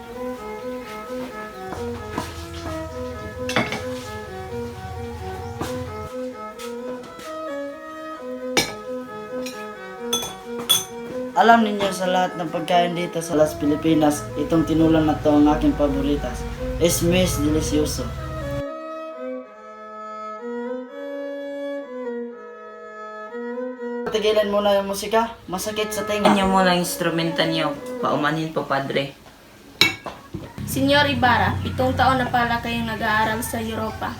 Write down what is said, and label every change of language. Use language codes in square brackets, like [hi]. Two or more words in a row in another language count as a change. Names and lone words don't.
[tl] Alam ninyo sa lahat ng pagkain dito sa Las Pilipinas, itong tinulang na to ang aking paboritas. [es] Es mes delicioso. [tl] Tigilan muna yung musika, masakit sa tenga. Kanya mo lang instrumenta niyo, paumanhin po, Padre. Senyor Ibarra, 7 taon na pala kayong nag-aaral sa Europa.